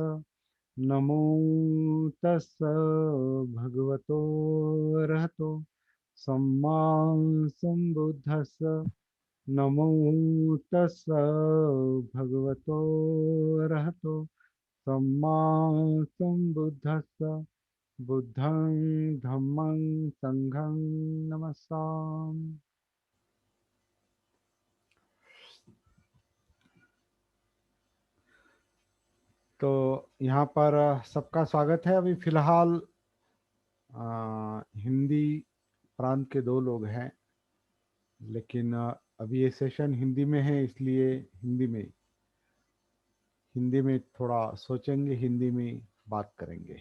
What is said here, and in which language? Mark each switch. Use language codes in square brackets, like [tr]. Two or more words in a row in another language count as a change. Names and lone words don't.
[pi] नमो तस् भगवतो अरहतो सम्मा सम्बुद्धस्स। नमो तस् भगवतो अरहतो सम्मा सम्बुद्धस्स। बुद्धं धम्मं संघं नमस्सामि। [hi] तो यहाँ पर सबका स्वागत है। अभी फिलहाल हिंदी प्रांत के दो लोग हैं, लेकिन अभी ये सेशन हिंदी में है, इसलिए हिंदी में थोड़ा सोचेंगे, हिंदी में बात करेंगे।